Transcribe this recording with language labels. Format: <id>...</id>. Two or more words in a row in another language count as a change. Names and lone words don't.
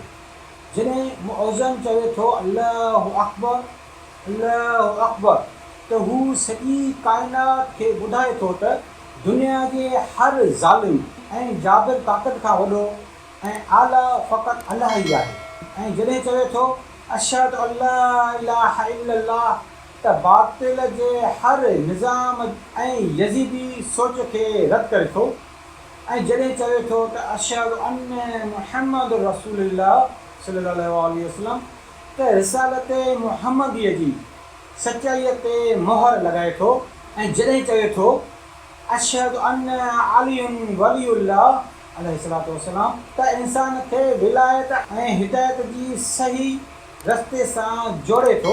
<sd>जॾहिं मुअज़्ज़िन चवे थो</sd> <ar>الله أكبر</ar> <sd>त हू सॼी काइनात खे ॿुधाए थो त दुनिया जे हर ज़ालिम ऐं जाबिर ताक़त खां वॾो ऐं आला फ़क़ति अल्लाह ई आहे। ऐं जॾहिं चवे थो</sd> <ar>أشهد أن لا إله إلا الله</ar> <sd>त बातिल जे हर निज़ाम ऐं यज़ीदी सोच खे रद्द करे थो। ऐं जॾहिं चवे थो त</sd> <ar>أشهد أن محمد رسول الله صلى الله عليه وسلم</ar> <sd>त रिसालत मुहम्मदीअ जी सचाईअ ते मोहर लॻाए थो। ऐं जॾहिं चवे थो</sd> <ar>أشهد أن عليا ولي الله عليه الصلاة والسلام</ar> <sd>त इंसान खे विलायत ऐं हिदायत जी सही रस्ते सां जोड़े थो।</sd>